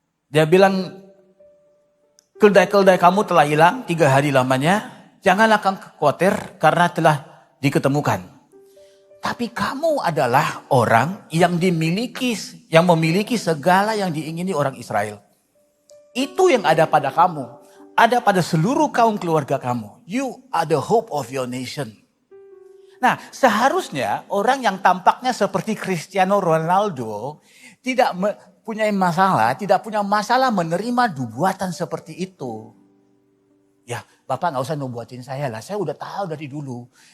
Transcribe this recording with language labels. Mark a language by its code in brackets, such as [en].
[id] Dia bilang, keledai-keledai kamu telah hilang 3 hari lamanya. Janganlah kamu khawatir karena telah diketemukan. Tapi kamu adalah orang yang memiliki segala yang diingini orang Israel. Itu yang ada pada kamu. Ada pada seluruh kaum keluarga kamu. [en] You are the hope of your nation. [id] Nah, seharusnya orang yang tampaknya seperti Cristiano Ronaldo tidak punya masalah menerima nubuatan seperti itu. Ya, Bapak gak usah nubuatin saya lah, saya udah tahu dari dulu.